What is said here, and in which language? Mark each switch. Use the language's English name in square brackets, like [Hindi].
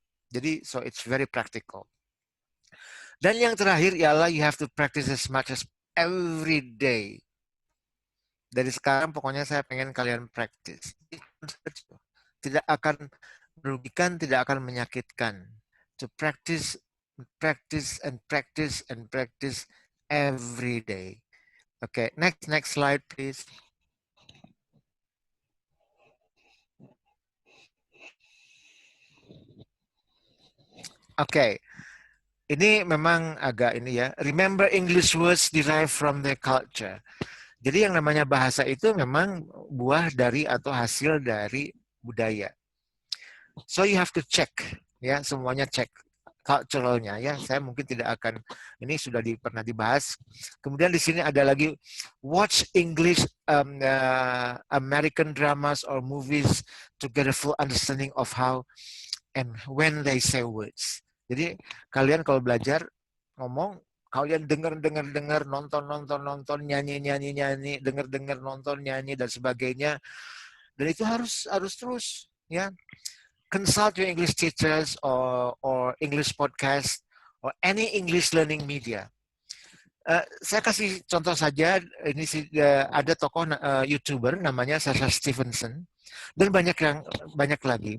[Indonesian] Jadi, [English] so it's very practical. [Indonesian] Dan yang terakhir ialah [English] you have to practice as much as every day. [Indonesian] Dari sekarang pokoknya saya pengen kalian practice. Tidak akan merugikan, tidak akan menyakitkan. [English] To practice, practice, and practice, and practice every day. Okay, next slide, please. [Indonesian] Oke, ini memang agak ini ya. [English] Remember English words derived from the culture. [Indonesian] Jadi yang namanya bahasa itu memang buah dari atau hasil dari budaya. [English] So you have to check, ya, [Indonesian] semuanya cek culturalnya ya. Saya mungkin tidak akan, ini sudah pernah dibahas. Kemudian di sini ada lagi [English] watch English American dramas or movies to get a full understanding of how and when they say words. [Indonesian] Jadi kalian kalau belajar ngomong, kalian dengar, nonton, nyanyi, dengar, nonton, nyanyi dan sebagainya. Dan itu harus terus ya. [English] Consult your English teachers or English podcast or any English learning media. [Indonesian] Saya kasih contoh saja, ini ada tokoh YouTuber namanya Sasha Stevenson dan banyak lagi.